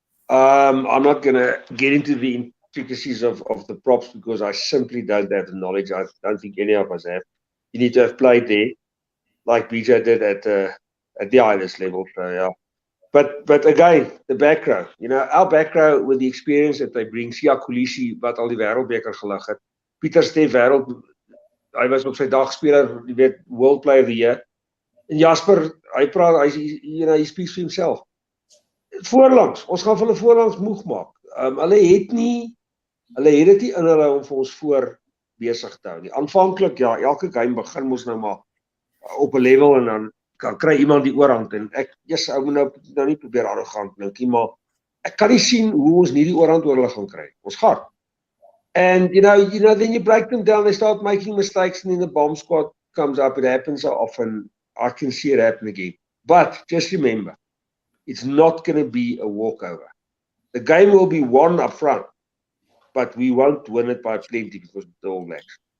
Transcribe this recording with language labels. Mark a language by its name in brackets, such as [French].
[English] I'm not gonna get into the intricacies of the props because I simply don't have the knowledge. I don't think any of us have. You need to have played there, like BJ did at the highest level. So yeah, but again, the back row. Our back row with the experience that they bring. [Afrikaans] Siya Kolisi wat al die wêreldbeker gelig het. Pieter Steef hy was op sy dag speler, jy weet, World Player of the Year. [English] En Jasper, he speaks for himself. [Afrikaans] Voorlangs, ons gaan vir hulle voorlangs moeg maak. Hulle het dit nie in hulle om vir ons voor besig te hou nie. Aanvanklik, ja, elke game begin mos nou maar op 'n level en dan kan kry iemand die oorhand en ek moet nou nie probeer arrogant dink nie, maar ek kan nie sien hoe ons nie die oorhand oor hulle gaan kry. Ons gaan. [English] And then you break them down, they start making mistakes, and then the bomb squad comes up. It happens so often. I can see it happen again. But just remember, it's not going to be a walkover. The game will be won up front, but we won't win it by plenty because of the All Blacks.